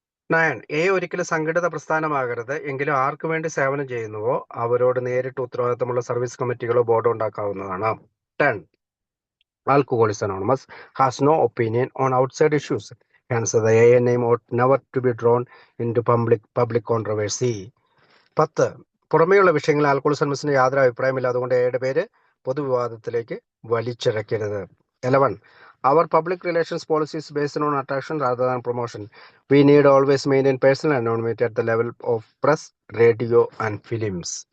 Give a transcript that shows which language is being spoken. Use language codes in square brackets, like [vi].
[ml] 9. A ഒരിക്കലും സംഘടിത പ്രസ്ഥാനമാകരുത്. എങ്കിലും ആർക്കു വേണ്ടി സേവനം ചെയ്യുന്നുവോ അവരോട് നേരിട്ട് ഉത്തരവാദിത്തമുള്ള service കമ്മിറ്റികളോ ബോർഡോ ഉണ്ടാക്കാവുന്നതാണ്. 10. [en] Alcoholics Anonymous has no opinion on outside issues. Hence, the AA name ought never to be drawn into public controversy. 10. [ml] പുറമേയുള്ള വിഷയങ്ങളിൽ ആൽക്കഹോളിക്സ് അനോണിമസിന് യാതൊരു അഭിപ്രായമില്ല. അതുകൊണ്ട് എയുടെ പേര് പൊതുവിവാദത്തിലേക്ക് വലിച്ചിഴക്കരുത്. 11. [en] Our public relations policy is based on attraction rather than promotion. We need always maintain personal anonymity at the level of press, radio, and films.